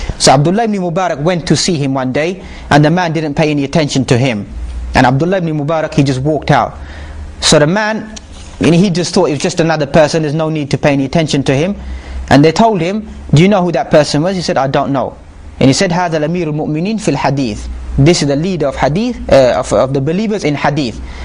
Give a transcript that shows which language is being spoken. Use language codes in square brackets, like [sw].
[en] So Abdullah ibn Mubarak went to see him one day, and the man didn't pay any attention to him. And Abdullah ibn Mubarak, he just walked out. So the man, he just thought it was just another person, there's no need to pay any attention to him. And they told him, do you know who that person was? He said, I don't know. [ar] And he said, هذا الأمير المؤمنين في الحديث. [en] This is the leader of hadith, of the believers in hadith.